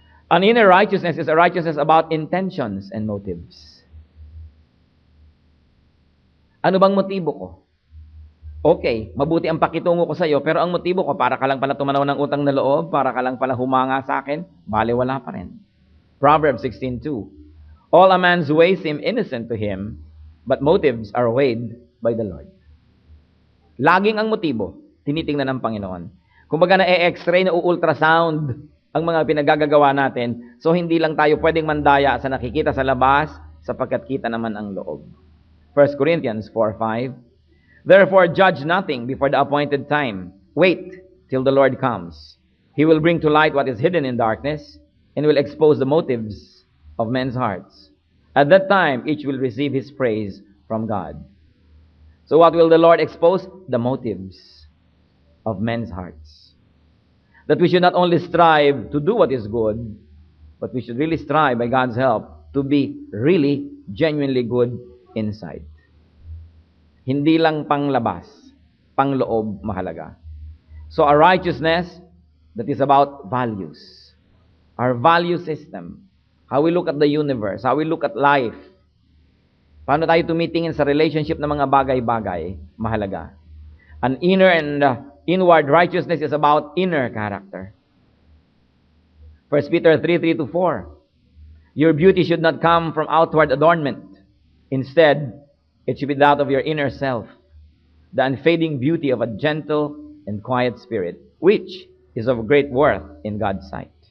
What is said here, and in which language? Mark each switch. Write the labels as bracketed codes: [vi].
[en] An inner righteousness is a righteousness about intentions and motives. [tl] Ano bang motibo ko? Okay, mabuti ang pakitungo ko sa iyo, pero ang motibo ko, para ka lang pala tumanaw ng utang na loob, para ka lang pala humanga sa akin, baliwala pa rin. [en] Proverbs 16:2. All a man's ways seem innocent to him, but motives are weighed by the Lord. [tl] Laging ang motibo, tinitingnan ng Panginoon. Kumbaga na-x-ray, na-ultrasound ang mga pinagagagawa natin, so hindi lang tayo pwedeng mandaya sa nakikita sa labas, sapagkat kita naman ang loob. [en] 1 Corinthians 4:5. Therefore, judge nothing before the appointed time. Wait till the Lord comes. He will bring to light what is hidden in darkness and will expose the motives of men's hearts. At that time, each will receive his praise from God. So what will the Lord expose? The motives of men's hearts. That we should not only strive to do what is good, but we should really strive, by God's help, to be really, genuinely good inside. [tl] Hindi lang panglabas, pangloob mahalaga. [en] So a righteousness that is about values. Our value system. How we look at the universe. How we look at life. [tl] Paano tayo tumitingin sa relationship ng mga bagay-bagay, mahalaga. [en] An inner and inward righteousness is about inner character. 1 Peter 3:3-4. Your beauty should not come from outward adornment. Instead, it should be that of your inner self, the unfading beauty of a gentle and quiet spirit, which is of great worth in God's sight.